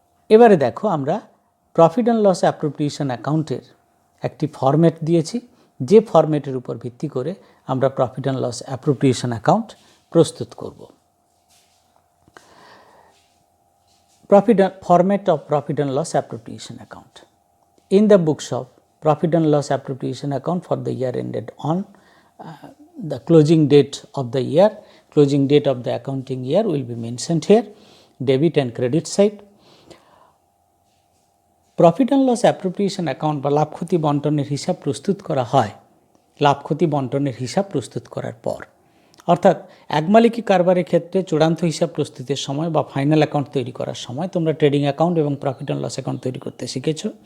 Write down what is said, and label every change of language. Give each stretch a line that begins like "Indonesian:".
Bangla: এবারে দেখো, আমরা প্রফিট অ্যান্ড লস অ্যাপ্রোপ্রিয়েশন অ্যাকাউন্টের একটি ফরম্যাট দিয়েছি, যে ফরম্যাটের উপর ভিত্তি করে আমরা profit and loss appropriation account প্রস্তুত করব।
English: Format of profit and loss appropriation account. In the books of profit and loss appropriation account for the year ended on the closing date of the year, closing date of the accounting year will be mentioned here, debit and credit side.
Bangla: Profit and loss appropriation account বা লাভ ক্ষতি বন্টনের হিসাব প্রস্তুত করা হয় লাভ ক্ষতি বন্টনের হিসাব প্রস্তুত করার পর, অর্থাৎ একমালিকি কারবারের ক্ষেত্রে চূড়ান্ত হিসাব প্রস্তুতের সময় বা ফাইনাল অ্যাকাউন্ট তৈরি করার সময় তোমরা ট্রেডিং অ্যাকাউন্ট এবং প্রফিট অ্যান্ড লস অ্যাকাউন্ট তৈরি করতে শিখেছ।